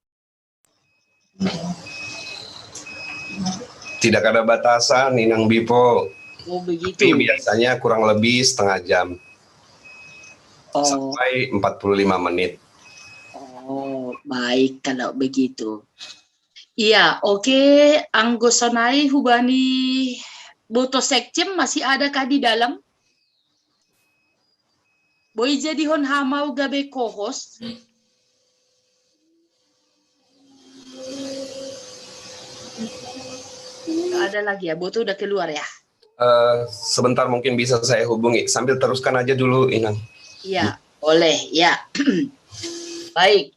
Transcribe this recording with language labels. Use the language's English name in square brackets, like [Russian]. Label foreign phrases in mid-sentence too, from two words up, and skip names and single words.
[Indonesian] Tidak ada batasan, Ninang Bipo. Oh begitu. Tapi biasanya kurang lebih setengah jam. Oh. Sampai 45 menit. Oh, baik kalau begitu. Iya, oke. [Batak Simalungun] Anggosonai hubani boto sekcem [Indonesian] masih adakah di dalam? [Batak Simalungun] Boy jadi hon hamau gabe co-host. [Indonesian] Nggak ada lagi ya, boto udah keluar ya? Sebentar mungkin bisa saya hubungi. Sambil teruskan aja dulu, Inang. Iya, boleh ya. Baik.